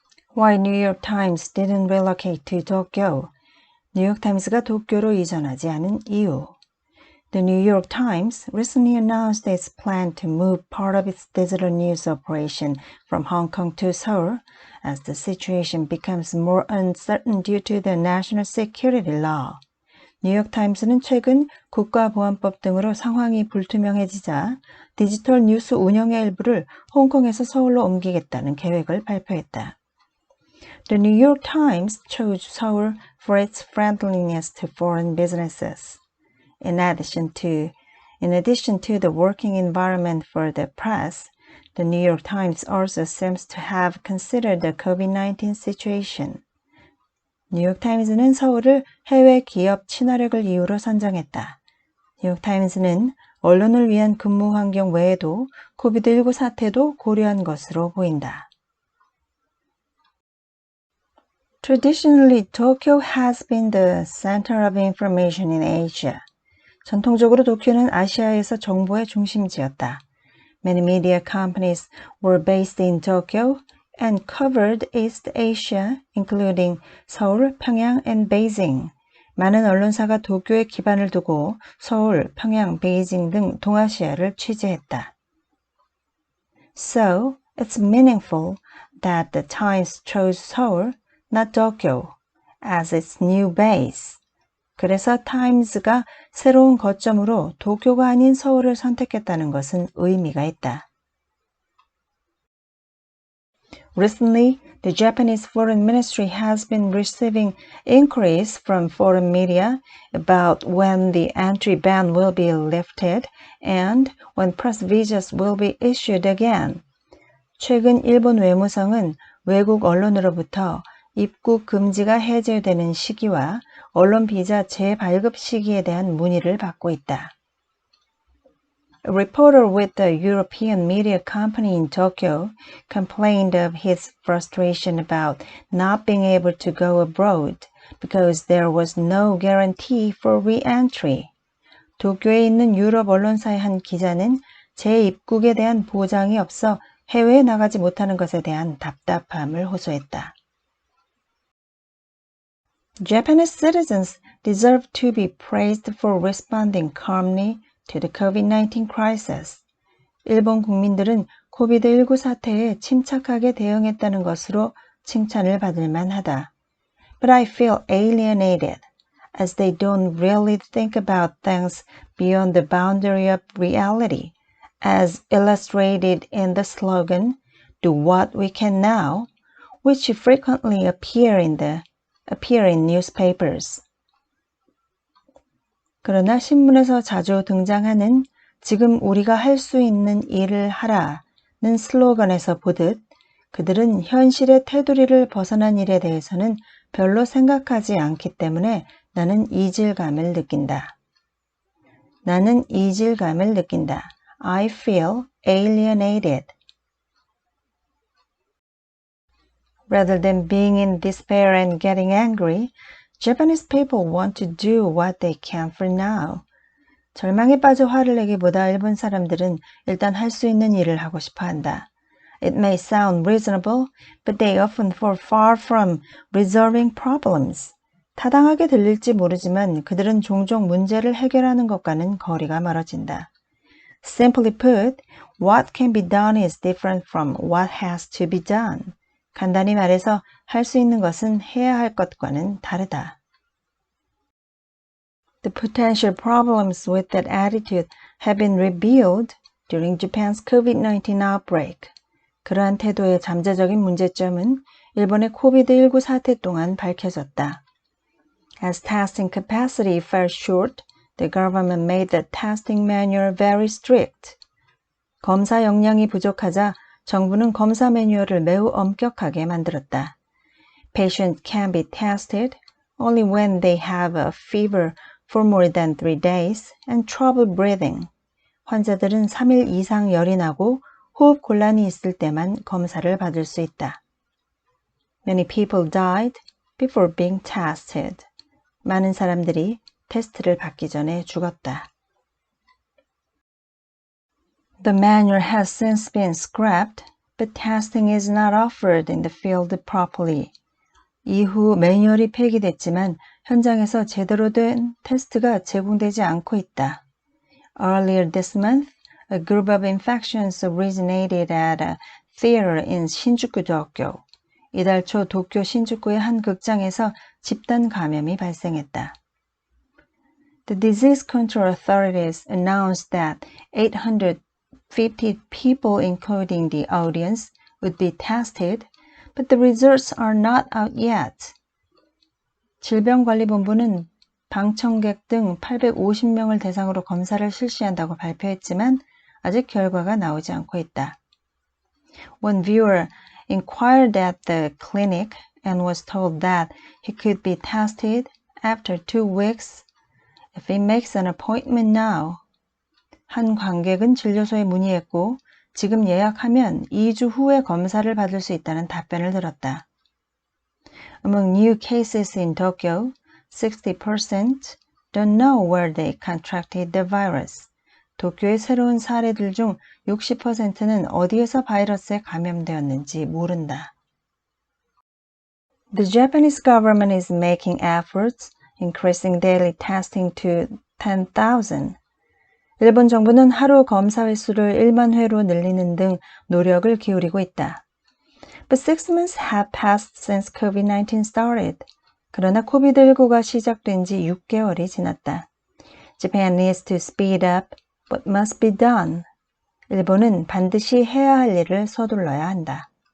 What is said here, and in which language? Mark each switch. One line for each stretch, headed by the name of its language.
English: Why New York Times didn't relocate to Tokyo?
Korean: 뉴욕 타임스가 도쿄로 이전하지 않은 이유.
English: The New York Times recently announced its plan to move part of its digital news operation from Hong Kong to Seoul as the situation becomes more uncertain due to the national security law.
Korean: 뉴욕 타임스는 최근 국가보안법 등으로 상황이 불투명해지자 디지털 뉴스 운영의 일부를 홍콩에서 서울로 옮기겠다는 계획을 발표했다.
English: The New York Times chose Seoul for its friendliness to foreign businesses. In addition to the working environment for the press, the New York Times also seems to have considered the COVID-19 situation.
Korean: 뉴욕 타임즈는 서울을 해외 기업 친화력을 이유로 선정했다. 뉴욕 타임즈는 언론을 위한 근무 환경 외에도 코비드19 사태도 고려한 것으로 보인다.
English: Traditionally, Tokyo has been the center of information in Asia.
Korean: 전통적으로 도쿄는 아시아에서 정보의 중심지였다.
English: Many media companies were based in Tokyo and covered East Asia, including 서울, 평양, and Beijing.
Korean: 많은 언론사가 도쿄에 기반을 두고 서울, 평양, 베이징 등 동아시아를 취재했다.
English: So, it's meaningful that the Times chose Seoul, not Tokyo, as its new base.
Korean: 그래서 타임즈가 새로운 거점으로 도쿄가 아닌 서울을 선택했다는 것은 의미가 있다.
English: Recently, the Japanese Foreign Ministry has been receiving inquiries from foreign media about when the entry ban will be lifted and when press visas will be issued again.
Korean: 최근 일본 외무성은 외국 언론으로부터 입국 금지가 해제되는 시기와 언론 비자 재발급 시기에 대한 문의를 받고 있다.
English: A reporter with the European media company in Tokyo complained of his frustration about not being able to go abroad because there was no guarantee for re-entry.
Korean: 도쿄에 있는 유럽 언론사의 한 기자는 재입국에 대한 보장이 없어 해외에 나가지 못하는 것에 대한 답답함을 호소했다.
English: Japanese citizens deserve to be praised for responding calmly to the COVID-19 crisis.
Korean: 일본 국민들은 코비드19 사태에 침착하게 대응했다는 것으로 칭찬을 받을 만하다.
English: But I feel alienated, as they don't really think about things beyond the boundary of reality, as illustrated in the slogan, "Do what we can now," which frequently appear in newspapers.
Korean: 그러나 신문에서 자주 등장하는 지금 우리가 할 수 있는 일을 하라는 슬로건에서 보듯 그들은 현실의 테두리를 벗어난 일에 대해서는 별로 생각하지 않기 때문에 나는 이질감을 느낀다.
English: I feel alienated. Rather than being in despair and getting angry, Japanese people want to do what they can for now.
Korean: 절망에 빠져 화를 내기보다 일본 사람들은 일단 할 수 있는 일을 하고 싶어 한다.
English: It may sound reasonable, but they often fall far from resolving problems.
Korean: 타당하게 들릴지 모르지만 그들은 종종 문제를 해결하는 것과는 거리가 멀어진다.
English: Simply put, what can be done is different from what has to be done.
Korean: 간단히 말해서 할 수 있는 것은 해야 할 것과는 다르다.
English: The potential problems with that attitude have been revealed during Japan's COVID-19 outbreak.
Korean: 그러한 태도의 잠재적인 문제점은 일본의 코비드19 사태 동안 밝혀졌다.
English: As testing capacity fell short, the government made the testing manual very strict.
Korean: 검사 역량이 부족하자 정부는 검사 매뉴얼을 매우 엄격하게 만들었다.
English: Patients can be tested only when they have a fever for more than 3 days and trouble breathing.
Korean: 환자들은 3일 이상 열이 나고 호흡 곤란이 있을 때만 검사를 받을 수 있다.
English: Many people died before being tested.
Korean: 많은 사람들이 테스트를 받기 전에 죽었다.
English: The manual has since been scrapped, but testing is not offered in the field properly.
Korean: 이후 매뉴얼이 폐기됐지만 현장에서 제대로 된 테스트가 제공되지 않고 있다.
English: Earlier this month, a group of infections originated at a theater in 신주쿠-도쿄.
Korean: 이달 초 도쿄 신주쿠의 한 극장에서 집단 감염이 발생했다.
English: The disease control authorities announced that 850 people, including the audience, would be tested, but the results are not out yet.
Korean: 질병관리본부는 방청객 등 850명을 대상으로 검사를 실시한다고 발표했지만 아직 결과가 나오지 않고 있다.
English: One viewer inquired at the clinic and was told that he could be tested after 2 weeks if he makes an appointment now.
Korean: 한 관객은 진료소에 문의했고 지금 예약하면 2주 후에 검사를 받을 수 있다는 답변을 들었다.
English: Among new cases in Tokyo, 60% don't know where they contracted the virus.
Korean: 도쿄의 새로운 사례들 중 60%는 어디에서 바이러스에 감염되었는지 모른다.
English: The Japanese government is making efforts, increasing daily testing to 10,000.
Korean: 일본 정부는 하루 검사 횟수를 1만 회로 늘리는 등 노력을 기울이고 있다.
English: But 6 months have passed since COVID-19 started.
Korean: 그러나 코비드19가 시작된 지 6개월이 지났다.
English: Japan needs to speed up what must be done.
Korean: 일본은 반드시 해야 할 일을 서둘러야 한다.